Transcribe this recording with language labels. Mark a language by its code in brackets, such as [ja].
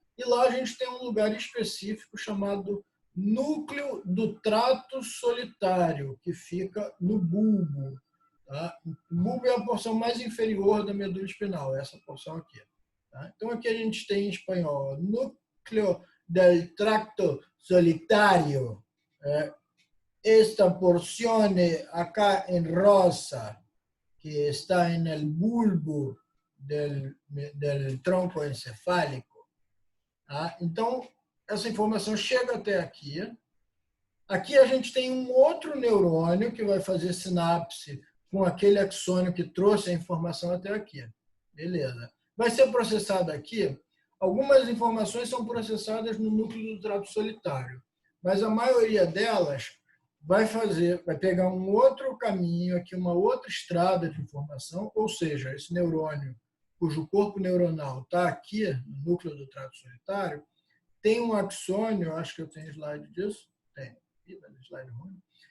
[pt] E lá a gente tem um lugar específico chamado núcleo do trato solitário, que fica no bulbo. Tá? O bulbo é a porção mais inferior da medula espinal, essa porção aqui. Tá? Então, aqui a gente tem em espanhol núcleo del tracto solitario. [es] Esta porción acá en rosa, que está en el bulbo del tronco encefálico. [pt] Tá? Então, essa informação chega até aqui. Aqui a gente tem um outro neurônio que vai fazer sinapse com aquele axônio que trouxe a informação até aqui. Beleza. Vai ser processado aqui. Algumas informações são processadas no núcleo do trato solitário, mas a maioria delas vai pegar um outro caminho aqui, uma outra estrada de informação, ou seja, esse neurônio, cujo corpo neuronal está aqui no núcleo do trato solitário, tem um axônio, acho que eu tenho slide disso, tem, slide ruim.